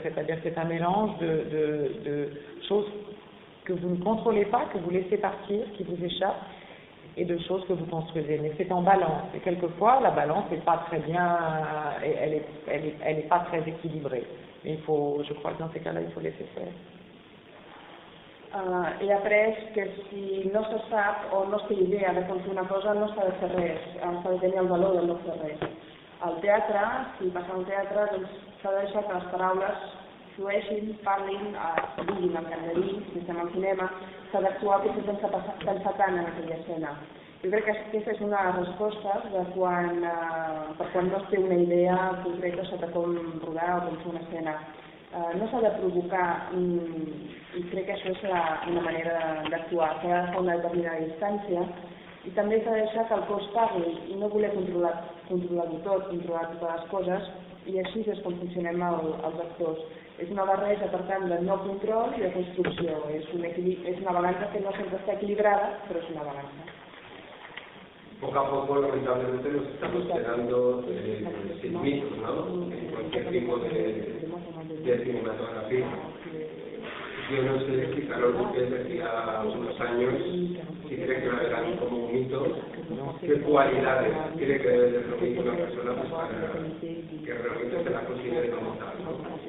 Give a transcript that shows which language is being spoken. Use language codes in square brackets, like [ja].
[fr] C'est-à-dire que c'est un mélange de choses que vous ne contrôlez pas, que vous laissez partir, qui vous échappent, et de choses que vous construisez. Mais c'est en balance. Et quelquefois, la balance n'est pas très bien, elle est pas très équilibrée. Mais il faut, je crois que dans ces cas-là, il faut laisser faire. [ca] I après, que si no se sap o no es té idea de com fer una cosa, no s'ha de fer res, s'ha de tenir el valor de no fer res. El teatre, si passa al teatre, doncs s'ha de deixar que les paraules flueixin, parlin, diguin el que han de dir, si estem al cinema, s'ha d'actuar potser sense pensar tant en aquella escena. Jo crec que aquesta és una de les respostes de quan, per quan no es té una idea concreta sobre com rodar o com fer una escena. No s'ha de provocar, i crec que això és una manera d'actuar, s'ha de fer una determinada distància, i també s'ha de deixar que el cos parli i no voler controlar-ho tot, controlar totes les coses, i així és com funcionem els actors. És una barreja, per tant, de no control i de construcció. És una balança que no sempre està equilibrada, però és una balança. [es] Poco a poco, lamentablemente, nos estamos quedando sin mitos, ¿no? En cualquier tipo de cinematografía. Yo no sé si Carol Burgess decía unos años si cree que lo verán como un mito, qué cualidades tiene que ver de lo que dice una persona pues, para que realmente se la considere como tal, ¿no?